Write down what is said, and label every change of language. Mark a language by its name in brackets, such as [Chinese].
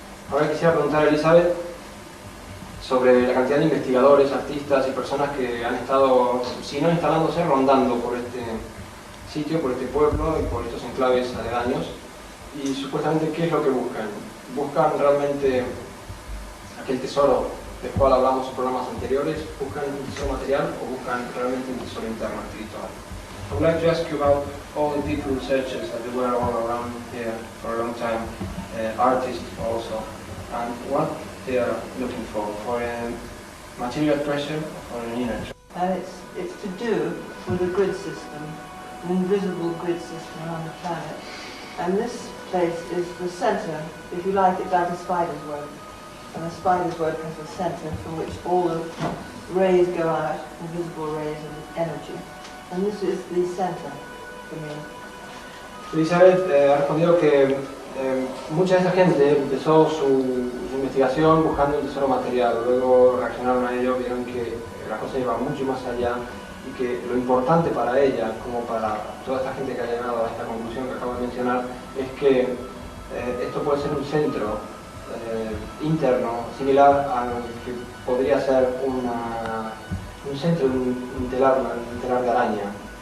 [Spanish] Ahora quisiera preguntar a Elizabeth sobre la cantidad de investigadores, artistas y personas que han estado, si no instalándose, rondando por este sitio, por este pueblo y por estos enclaves aledaños, y supuestamente ¿qué es lo que buscan? ¿Buscan realmente aquel tesoro del cual hablamos en programas anteriores? ¿Buscan un tesoro material o buscan realmente un tesoro interno, espiritual? [English] I would like to ask you about all the people, researchers that were all around here for a long time, artists also, and what they are looking for a material treasure or an inner treasure. And it's to do with a grid system, an invisible grid system on the planet. And this place is the center, if you like, it's like a spider's web. And a spider's web has a center from which all the rays go out, invisible rays of energy. And this is the center for me. [Spanish] Elizabeth ha respondido que mucha de esta gente empezó su investigación buscando un tesoro material, luego reaccionaron a ello, vieron que la cosa iba mucho más allá y que lo importante para ella, como para toda esta gente que ha llegado a esta conclusión que acabo de mencionar, es que esto puede ser un centro interno similar al que podría ser un centro, un telar de araña.